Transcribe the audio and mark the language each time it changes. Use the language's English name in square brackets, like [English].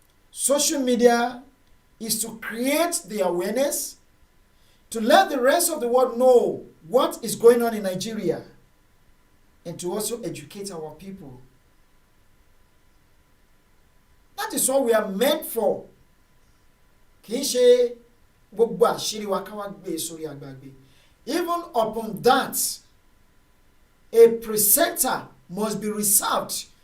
[English] Social media is to create the awareness, to let the rest of the world know what is going on in Nigeria, and to also educate our people. That is what we are meant for. [Yoruba] Kì í ṣe gbogbo àṣírí wa ká wá gbé sórí àgbàgbé. [English] Even upon that, a presenter must be reserved.